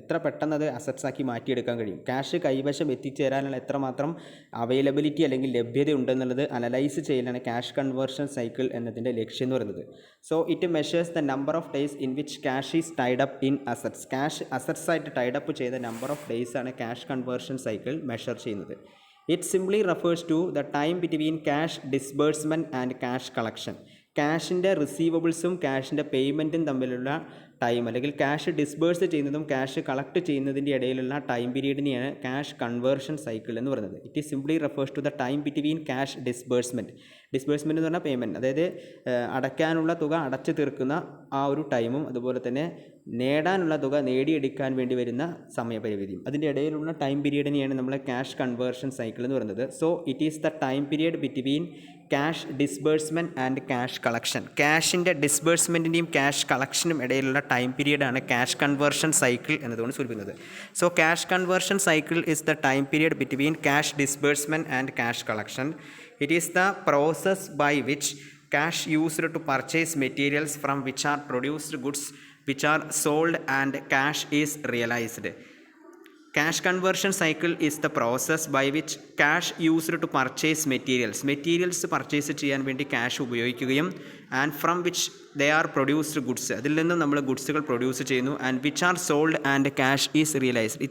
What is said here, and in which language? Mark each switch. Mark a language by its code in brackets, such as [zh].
[ml] എത്ര പെട്ടെന്ന് അത് അസറ്റ്സാക്കി മാറ്റിയെടുക്കാൻ കഴിയും, ക്യാഷ് കൈവശം എത്തിച്ചേരാനുള്ള എത്രമാത്രം അവൈലബിലിറ്റി അല്ലെങ്കിൽ ലഭ്യത ഉണ്ടെന്നുള്ളത് അനലൈസ് ചെയ്യലാണ് ക്യാഷ് കൺവേർഷൻ സൈക്കിൾ എന്നതിൻ്റെ ലക്ഷ്യം എന്ന് പറയുന്നത്. [en] So it measures the number of days in which cash is tied up in assets. [ml] Cash അസറ്റ്സായിട്ട് Tide up ചെയ്ത നമ്പർ ഓഫ് ഡേയ്സ് ആണ് ക്യാഷ് കൺവേർഷൻ സൈക്കിൾ മെഷർ ചെയ്യുന്നത്. [en] It simply refers to the time between cash disbursement and cash collection. [ml] ക്യാഷിൻ്റെ റിസീവബിൾസും ക്യാഷിൻ്റെ പേയ്മെൻറ്റും തമ്മിലുള്ള time അല്ലെങ്കിൽ cash disburse ചെയ്യുന്നതും cash collect ചെയ്യുന്നതിൻ്റെ ഇടയിലുള്ള time പീരീഡിനെയാണ് cash conversion cycle എന്ന് പറയുന്നത്. [en] it is simply refers to the time between cash disbursement [ml] എന്ന് പറഞ്ഞാൽ പേയ്മെൻറ്റ്, അതായത് അടയ്ക്കാനുള്ള തുക അടച്ചു തീർക്കുന്ന ആ ഒരു ടൈമും അതുപോലെ തന്നെ നേടാനുള്ള തുക നേടിയെടുക്കാൻ വേണ്ടി വരുന്ന സമയപരിധിയും അതിൻ്റെ ഇടയിലുള്ള ടൈം പീരീഡിനെയാണ് നമ്മൾ ക്യാഷ് കൺവേർഷൻ സൈക്കിൾ എന്ന് പറയുന്നത്. [en] So it is the time period between cash disbursement and cash collection. [ml] ക്യാഷിൻ്റെ ഡിസ്ബേഴ്സ്മെൻറ്റിൻ്റെയും cash കളക്ഷനും ഇടയിലുള്ള ടൈം പീരിയഡാണ് ക്യാഷ് കൺവേർഷൻ സൈക്കിൾ എന്നതുകൊണ്ട് സൂചിപ്പിക്കുന്നത്. [en] So cash conversion cycle is the time period between cash disbursement and cash collection. It is the process by which cash used to purchase materials from which are produced goods which are sold and cash is realized. Cash conversion cycle is the process by which cash used to purchase materials [ml] purchase ചെയ്യാൻ വേണ്ടി cash ഉപയോഗിക്കുകയും [en] and from which they are produced goods, [ml] അതിൽ നിന്നും നമ്മൾ ഗുഡ്സുകൾ produce ചെയ്യുന്നു, [en] And which are sold and cash is realised.